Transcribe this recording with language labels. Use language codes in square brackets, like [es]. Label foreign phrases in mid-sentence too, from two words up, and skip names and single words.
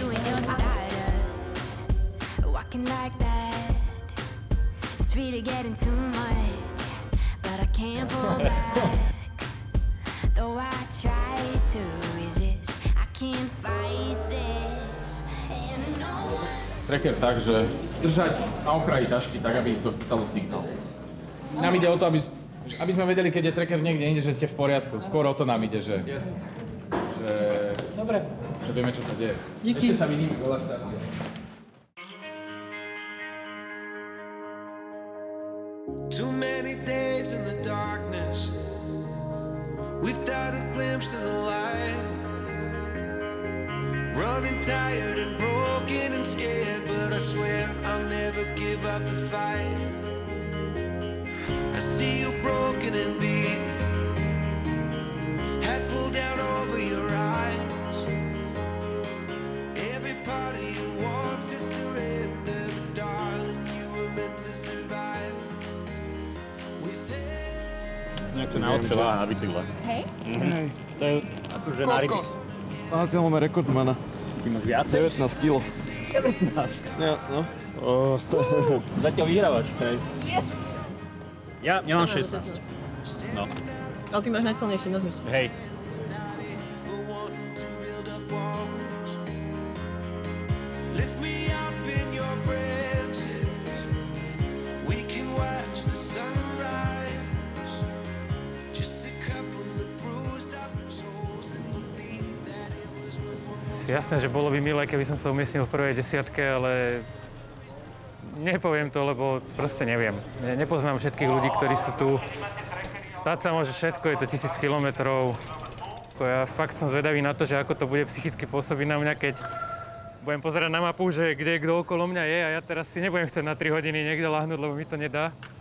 [en] Walking like that, it's really getting too much, but I can't pull back. Though I try to resist, I can't fight this. And no one... [sk] Tracker tak, že držať na okraji tašky tak, aby to chytalo signál. Nám ide o to, aby sme vedeli, keď je tracker niekde inde, že ste v poriadku. Skôr o to nám ide, že Dobre. že vieme, čo sa deje. Díky. Ešte sa vidíme, veľa šťastia. [en] Too many days in the darkness without a glimpse of the light. Running tired and broken and scared, but I swear I'll never give up the fight. I see you broken and beat, head pulled down over your eyes. Every part of you wants to surrender, darling, you were meant to survive. [sk] Nejak to najlepšie váha na bicykle. Hej? To je akože na ryby. Máte máme rekordmana. Ty máš viacej? 19 kg. 19? Ja, no. Zatiaľ vyhrávaš. Yes! Ja mám 16. No. Ale ty máš najsilnejší nohy. Hej. [en] Lift me up in your branches. We can watch the sunrise. Just a couple of bruised up souls that believe that it was worth. [sk] Jasné, že bolo by milé, keby som sa umiestnil v prvej desiatke, ale nepoviem to, lebo proste neviem. Nepoznám všetkých ľudí, ktorí sú tu. Stať sa môže všetko, je to 1000 kilometrov. Ja fakt som zvedavý na to, že ako to bude psychicky pôsobiť na mňa, keď budem pozerať na mapu, že kde kto okolo mňa je a ja teraz si nebudem chcieť na 3 hodiny niekde láhnuť, lebo mi to nedá.